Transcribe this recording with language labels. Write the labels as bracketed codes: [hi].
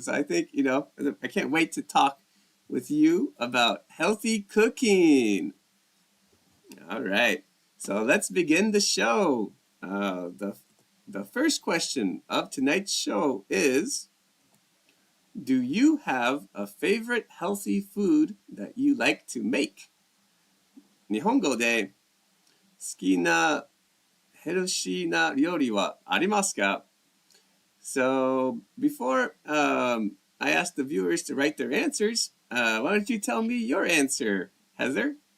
[en] So I think, I can't wait to talk with you about healthy cooking. All right. So let's begin the show. The first question of tonight's show is, do you have a favorite healthy food that you like to make? [ja] 日本語で好きなヘルシーな料理はありますか? [en] So before I ask the viewers to write their answers, why don't you tell me your answer, Heather?